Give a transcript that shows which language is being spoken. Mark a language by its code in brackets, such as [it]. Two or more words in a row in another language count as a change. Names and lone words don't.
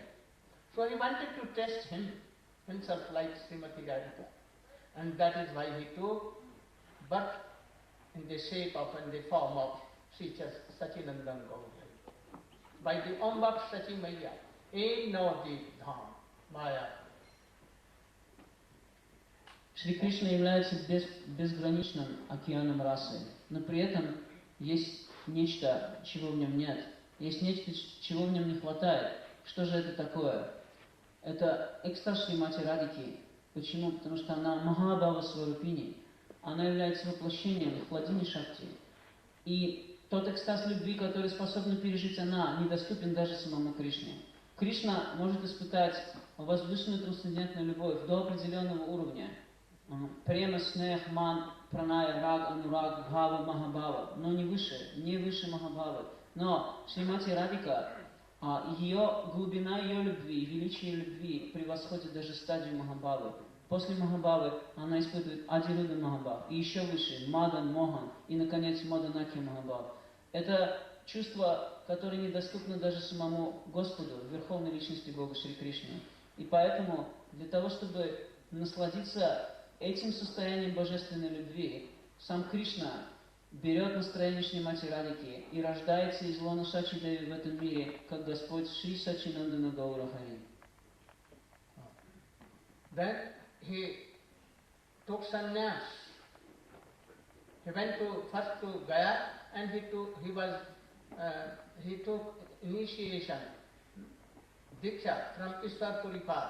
[en] So he wanted to test himself like Srimati Radhika. And that is why he took birth in the shape of and the form of Sri Sachinandan Gauri. By the Om Bhakt Sachi Maya, in no deep dham, Maya. [ru] Шри Кришна является безграничным океаном расы, но при этом есть нечто, чего в нем нет. Есть нечто, чего в нем не хватает. Что же это такое? Это экстаз Шримати Радхики. Почему? Потому что она [sa] महाभाव स्वरूपिणी. [ru] Она является воплощением [sa] ह्लादिनी शक्ति. [ru] И тот экстаз любви, который способна пережить она, недоступен даже самому Кришне. Кришна может испытать возвышенную трансцендентную любовь до определенного уровня. [sa] प्रेम, स्नेह, मान, प्रणय, राग, अनुराग, भाव, [ru] махабхава. Но не выше махабхавы. Но Шримати Радхика, ее глубина ее любви, величие любви превосходит даже стадию махабхавы. После махабхавы она испытывает [sa] अधिरूढ महाभाव, [ru] и еще выше [sa] मादन, मोहन, [ru] и наконец [sa] मादनाकि महाभाव. [ru] Это чувство, которое недоступно даже самому Господу, Верховной Личности Бога Шри Кришны. И поэтому для того, чтобы насладиться этим состоянием божественной любви, сам Кришна берет настроение Шримати Радхики и рождается из лона Шачи Деви в этом мире, как Господь Шри Сачинандана Гаура Хари. [en] Then he took sannyas. He went first to Gaya and he took initiation, Diksha from Ishwar Puripad.